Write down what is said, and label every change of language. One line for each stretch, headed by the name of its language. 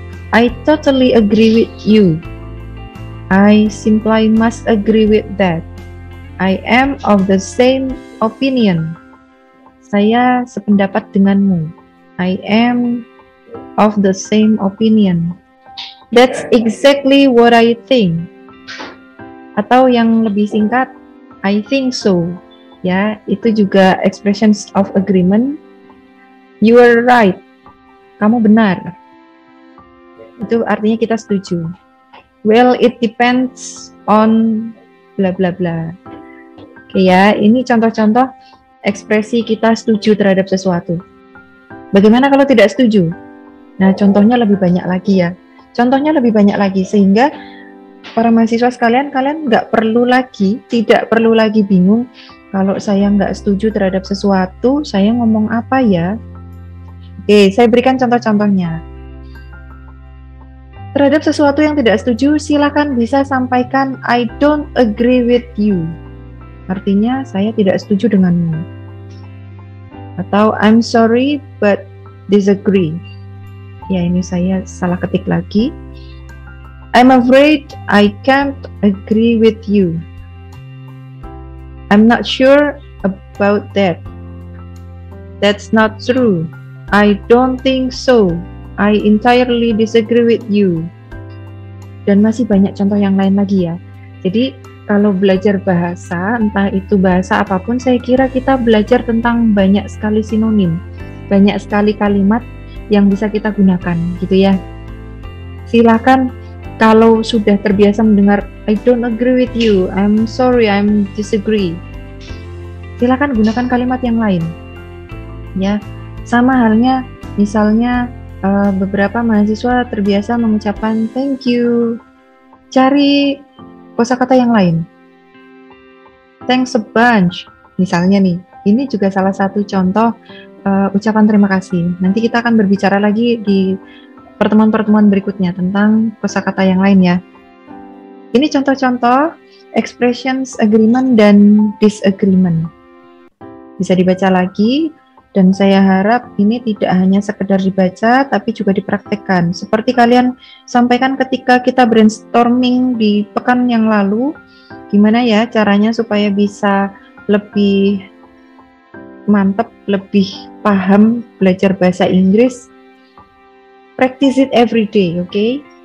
English: I totally agree with you. I simply must agree with that. I am of the same opinion.
Indonesian: Saya sependapat denganmu.
English: I am of the same opinion. That's exactly what I think.
Indonesian: Atau yang lebih singkat,
English: I think so.
Indonesian: Ya, itu juga expressions of agreement.
English: You are right.
Indonesian: Kamu benar. Itu artinya kita setuju.
English: Well, it depends on bla bla bla.
Indonesian: Oke ya, ini contoh-contoh ekspresi kita setuju terhadap sesuatu. Bagaimana kalau tidak setuju? Nah, contohnya lebih banyak lagi ya. Contohnya lebih banyak lagi, sehingga para mahasiswa sekalian, kalian tidak perlu lagi bingung, kalau saya nggak setuju terhadap sesuatu, saya ngomong apa ya? Oke, saya berikan contoh-contohnya. Terhadap sesuatu yang tidak setuju, silakan bisa sampaikan,
English: I don't agree with you.
Indonesian: Artinya, saya tidak setuju denganmu.
English: Atau I'm sorry but disagree.
Indonesian: Ya, ini saya salah ketik lagi.
English: I'm afraid I can't agree with you. I'm not sure about that. That's not true. I don't think so. I entirely disagree with you.
Indonesian: Dan masih banyak contoh yang lain lagi ya. Jadi kalau belajar bahasa, entah itu bahasa apapun, saya kira kita belajar tentang banyak sekali sinonim, banyak sekali kalimat yang bisa kita gunakan, gitu ya. Silakan kalau sudah terbiasa mendengar
English: I don't agree with you, I'm sorry, I'm disagree.
Indonesian: Silakan gunakan kalimat yang lain. Ya, sama halnya misalnya beberapa mahasiswa terbiasa mengucapkan thank you. Cari kosakata yang lain.
English: Thanks a bunch.
Indonesian: Misalnya nih, ini juga salah satu contoh ucapan terima kasih. Nanti kita akan berbicara lagi di pertemuan-pertemuan berikutnya tentang kosakata yang lain ya. Ini contoh-contoh expressions agreement dan disagreement. Bisa dibaca lagi, dan saya harap ini tidak hanya sekedar dibaca, tapi juga dipraktekkan. Seperti kalian sampaikan ketika kita brainstorming di pekan yang lalu, gimana ya caranya supaya bisa lebih mantap, lebih paham belajar bahasa Inggris.
English: Practice it every day, okay?